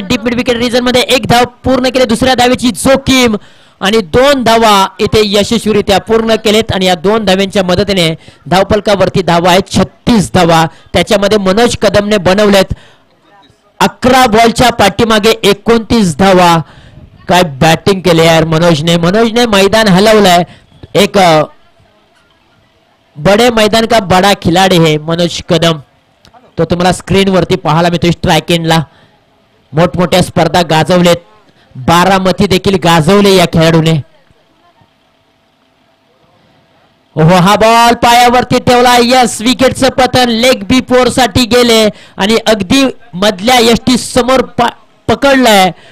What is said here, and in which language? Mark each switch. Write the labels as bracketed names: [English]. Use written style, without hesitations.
[Marathi] Deep mid wicket region मध्ये एक धाव पूर्ण केली. दुसऱ्या धावेची जोखीम आणि 2 धावा इथे यशस्वीरित्या पूर्ण केलेत. आणि या 2 धाव्यांच्या मदतीने धावफलकावरती धावा आहेत 36 धावा. त्याच्यामध्ये मनोज कदमने बनवलेत 11 बॉलच्या पाठीमागे 29 धावा. काय बॅटिंग केली यार मनोजने मैदान हलवलंय. [Hindi] एक बडे मैदान का बडा खिलाडी है मनोज कदम. [Marathi] तो तुम्हाला स्क्रीन वरती पाहायला मिळतोय. स्ट्राईक एंडला मोठमोठ्या स्पर्धा गाजवलेत. बारामती देखील गाजवले या खेळाडूने. हो, हा बॉल पायावरती ठेवला. यस, विकेटचं पतन. लेग बी 4 साठी गेले आणि अगदी मधल्या यष्टी समोर पकडलंय.